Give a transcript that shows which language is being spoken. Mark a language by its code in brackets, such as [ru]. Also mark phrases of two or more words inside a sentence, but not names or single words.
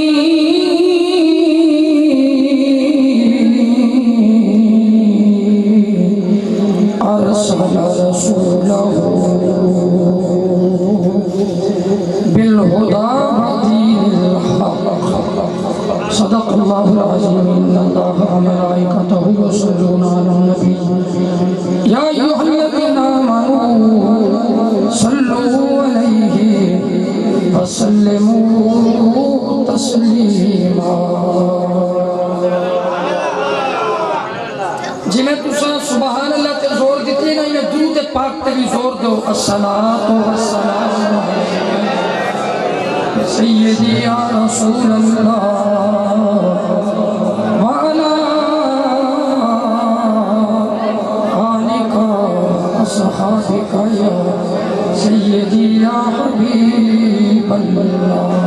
[ar] رسوله بالهدى ودين الحق صدق الله العظيم إن الله وملائكته يصلون على النبي يا أيها الذين آمنوا صلوا عليه وسلموا تسليما [pa] جنہیں تسا [ar] سبحان اللہ [pa] تے زور دیتے نا یا درود پاک تے بھی زور دو [ar] الصلاة والسلام سیدی یا رسول اللہ وعلا آلک اصحابک یا سیدی یا حبیب اللہ